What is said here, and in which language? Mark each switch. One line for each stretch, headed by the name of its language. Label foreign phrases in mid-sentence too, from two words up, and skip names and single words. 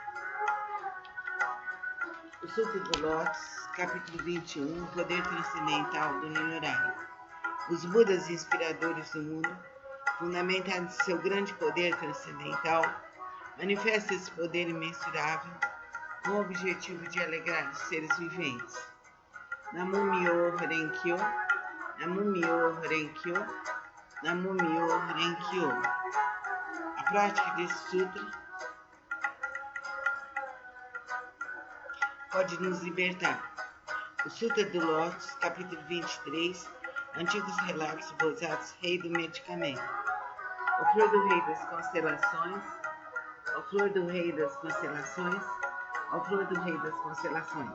Portuguese: O Sutra do Lótus, capítulo 21, o poder transcendental do Nyorai. Os Budas inspiradores do mundo, fundamentados em seu grande poder transcendental, manifestam esse poder imensurável com o objetivo de alegrar os seres viventes.
Japanese: 南無妙法蓮華経、南無妙法蓮華経、南無妙法蓮華経.
Portuguese: A prática desse sutra pode nos libertar. O Sutra do Lótus, capítulo 23, Antigos Relatos do Bodhisattva, Rei do Medicamento. O Flor do Rei das Constelações, o Flor do Rei das Constelações, o Flor do Rei das Constelações.